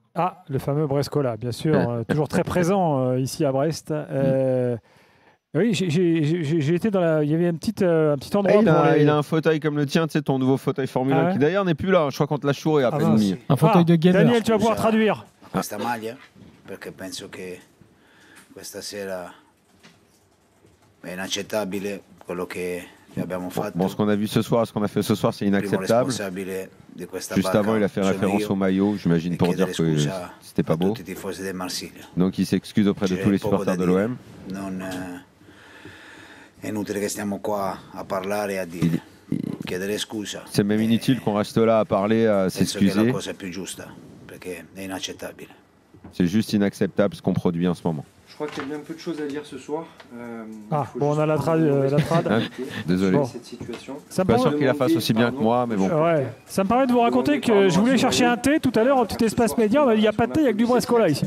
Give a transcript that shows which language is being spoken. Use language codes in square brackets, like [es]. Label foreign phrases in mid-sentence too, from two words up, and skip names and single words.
[fr] Ah, le fameux Brescola, bien sûr, toujours très présent ici à Brest. Oui, j'ai été dans la. Il y avait un petit endroit. Il a un fauteuil comme le tien, tu sais, ton nouveau fauteuil Formule 1 qui d'ailleurs n'est plus là. Je crois qu'on te l'a chouré à peine mis. Un fauteuil de gamer. Daniel, tu vas pouvoir traduire. [it] Questa maglia, perché penso che questa sera è inaccettabile quello che abbiamo fatto. [fr] Bon, ce qu'on a vu ce soir, ce qu'on a fait ce soir, c'est inacceptable. Juste avant, il a fait référence au maillot, j'imagine, pour dire que c'était pas beau. Donc il s'excuse auprès de tous les supporters de l'OM. [it] È inutile che stiamo qua a parlare e a dire. Chiedere scusa. [fr] C'est même inutile qu'on reste là à parler, à s'excuser. [it] La cosa più giusta, perché è inaccettabile. [fr] C'est juste inacceptable ce qu'on produit en ce moment. Je crois qu'il y a bien peu de choses à dire ce soir. Bon, on a la trad. Hein, désolé. Cette situation. Je suis pas sûr qu'il la fasse aussi bien que moi, mais bon. Ouais. Ça me permet de vous raconter que je voulais chercher un thé tout à l'heure au petit espace média. On m'a dit il n'y a pas de thé, il n'y a que du Brescola ici.